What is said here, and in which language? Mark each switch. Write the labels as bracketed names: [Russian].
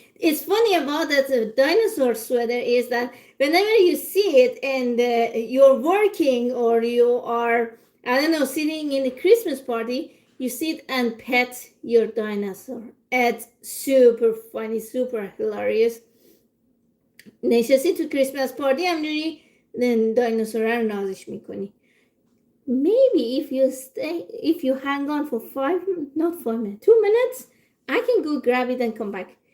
[English] It's funny about that dinosaur sweater is that whenever you see it and you're working or you are, I don't know, sitting in a Christmas party, you sit and pet your dinosaur. It's super funny, super hilarious. [Persian] نشستی تو کریسمس پارتی همجوری دایناسور رو نازش میکنی. [English] Maybe if you hang on for 2 minutes, I can go grab it and come back.